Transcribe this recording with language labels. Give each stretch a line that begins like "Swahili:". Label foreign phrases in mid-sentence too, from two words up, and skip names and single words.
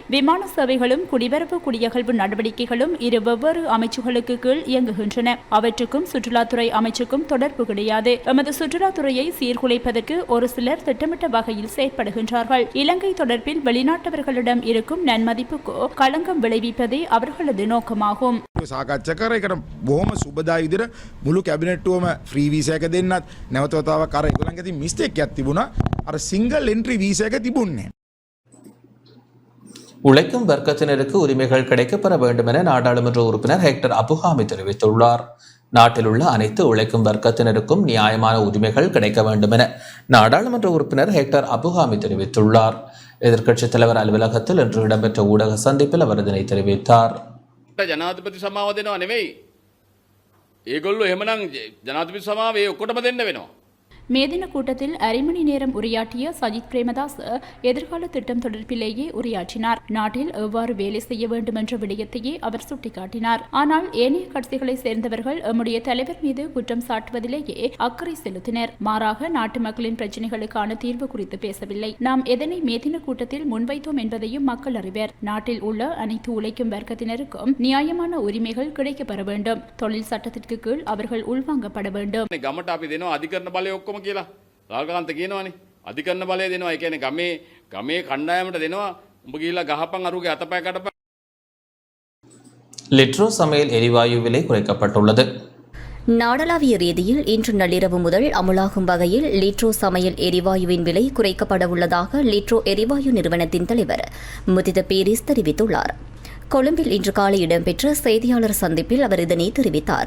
Tamil: விமான சேவைகளும் குடிபரப்பு குடியகழ்வு நடவடிக்கைகளும் 2 வெவ்வேறு அமைச்சுகளுக்கு கீழ் இயங்குகின்றன. அவற்றுக்கும் சுற்றுலாத்துறை அமைச்சுக்கும் தொடர்பு கிடையாது. எமது சுற்றுலாத்துறையை சீர்குலைப்பதற்கு ஒரு சிலர் திட்டமிட்ட வகையில் செயற்படுகின்றார்கள். இலங்கை தொடர்பில் வெளிநாட்டவர்களிடம் இருக்கும் நன்மதிப்புக்கு களங்கம் விளைவிப்பதே அவர்களது நோக்கமாகும்.
Sinhala: සාකච්ඡා කර එකට බොහොම සුබදායි විදිහට මුළු කැබිනට්ටුවම
English: free visa
Sinhala: එක දෙන්නත් නැවත වතාවක් අර ඒගොල්ලන්ගේ තියෙන මිස්ටේක් එකක් තිබුණා. අර
English: single entry visa
Sinhala: එක තිබුණේ.
Tamil: உழைக்கும் வர்க்கத்தினருக்கு உரிமைகள் கிடைக்கப்பெற வேண்டும் என நாடாளுமன்ற உறுப்பினர் ஹெக்டர் அபுஹாமி தெரிவித்துள்ளார். நாட்டில் உள்ள அனைத்து உழைக்கும் வர்க்கத்தினருக்கும் நியாயமான உரிமைகள் கிடைக்க வேண்டும் என நாடாளுமன்ற உறுப்பினர் ஹெக்டர் அபுஹாமி தெரிவித்துள்ளார். எதிர்க்கட்சித் தலைவர் அலுவலகத்தில் இன்று இடம்பெற்ற ஊடக சந்திப்பில் அவர் இதனை தெரிவித்தார்.
Sinhala: ජනාධිපති සමාව දෙනවා නෙවෙයි. ඒගොල්ලෝ එහෙමනම් ජනාධිපති සමාව ඒ ඔක්කොටම දෙන්න වෙනවා.
Tamil: மே தின கூட்டத்தில் அரை மணி நேரம் உரையாற்றிய சஜித் பிரேமதாஸ் எதிர்கால திட்டம் தொடர்பிலேயே உரையாற்றினார். நாட்டில் எவ்வாறு வேலை செய்ய வேண்டும் என்ற விடயத்தையே அவர் சுட்டிக்காட்டினார். ஆனால் ஏனைய கட்சிகளை சேர்ந்தவர்கள் எம்முடைய தலைவர் மீது குற்றம் சாட்டுவதிலேயே அக்கறை செலுத்தினர். மாறாக நாட்டு மக்களின் பிரச்சினைகளுக்கான தீர்வு குறித்து பேசவில்லை. நாம் எதனை மே தின கூட்டத்தில் முன்வைத்தோம் என்பதையும் மக்கள் அறிவர். நாட்டில் உள்ள அனைத்து உழைக்கும் வர்க்கத்தினருக்கும் நியாயமான உரிமைகள் கிடைக்கப்பெற வேண்டும். தொழில் சட்டத்திற்கு கீழ் அவர்கள் உள்வாங்கப்பட வேண்டும்.
Sinhala: ගමට අපි දෙනවා අධිකරණ බලය ඔක්කොම කියලා. රාල්කාන්ත කියනවානේ. අධිකරණ බලය දෙනවා. ඒ කියන්නේ ගමේ කණ්ඩායමට දෙනවා. උඹ ගිහිල්ලා ගහපන් අරුගේ අතපය කඩපන්.
Tamil: லிட்ரோ சமையல் எரிவாயு விலை குறைக்கப்பட்டுள்ளது. நாடளாவிய ரீதியில் இன்று நள்ளிரவு முதல் அமுலாகும் வகையில் லிட்ரோ சமையல் எரிவாயுவின் விலை குறைக்கப்பட உள்ளதாக லிட்ரோ எரிவாயு நிறுவனத்தின் தலைவர் முதித பீரிஸ் தெரிவித்துள்ளார். கொழும்பில் இன்று காலை இடம்பெற்ற செய்தியாளர் சந்திப்பில் அவர் இதனை தெரிவித்தார்.